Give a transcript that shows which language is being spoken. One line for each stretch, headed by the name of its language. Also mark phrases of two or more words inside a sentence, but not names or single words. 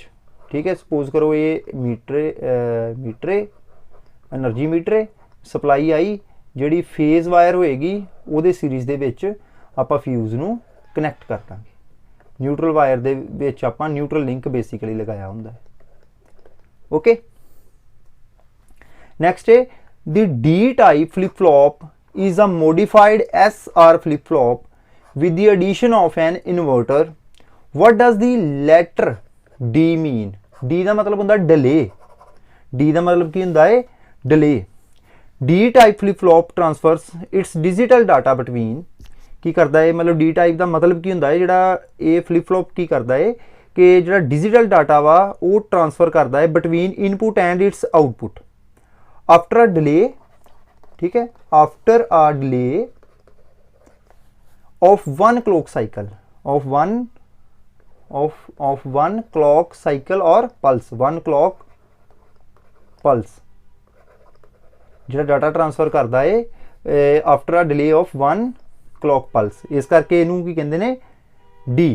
Punjabi: ਠੀਕ ਹੈ, ਸਪੋਜ਼ ਕਰੋ ਯੇ ਮੀਟਰ
English: energy meter
Punjabi: ਸਪਲਾਈ ਆਈ, ਜਿਹੜੀ
English: phase wire
Punjabi: ਹੋਏਗੀ ਉਹਦੇ ਸੀਰੀਜ਼ ਦੇ ਵਿਚ ਆਪਾਂ ਫ਼ਿਊਜ਼ ਨੂੰ ਕਨੈਕਟ ਕਰ ਦਾਂਗੇ।
English: neutral wire
Punjabi: ਦੇ ਵਿਚ ਆਪਾਂ
English: neutral link basically
Punjabi: ਲਗਾਇਆ ਹੁੰਦਾ ਹੈ।
English: okay, next है the D type flip flop is a modified SR flip-flop with the addition of an inverter. What does the letter D mean?
Punjabi: D ਦਾ ਮਤਲਬ ਹੁੰਦਾ delay। D ਦਾ ਮਤਲਬ ਕੀ ਹੁੰਦਾ ਹੈ? delay।
English: D type flip-flop transfers its digital data between,
Punjabi: ਕੀ ਕਰਦਾ ਹੈ ਮਤਲਬ
English: D type
Punjabi: ਦਾ ਮਤਲਬ ਕੀ ਹੁੰਦਾ ਹੈ, ਜਿਹੜਾ ਇਹ flip-flop ਕੀ ਕਰਦਾ ਹੈ ਕਿ ਜਿਹੜਾ
English: digital data
Punjabi: ਵਾ ਉਹ ਟ੍ਰਾਂਸਫਰ ਕਰਦਾ ਹੈ
English: between input and its output after a delay।
Hindi: ठीक है,
English: after a delay of one clock cycle of one clock cycle और pulse, one clock pulse
Hindi: जो
English: data transfer
Hindi: करता है
English: after a delay of one clock pulse,
Hindi: इस करके इनू की कहते हैं
English: डी।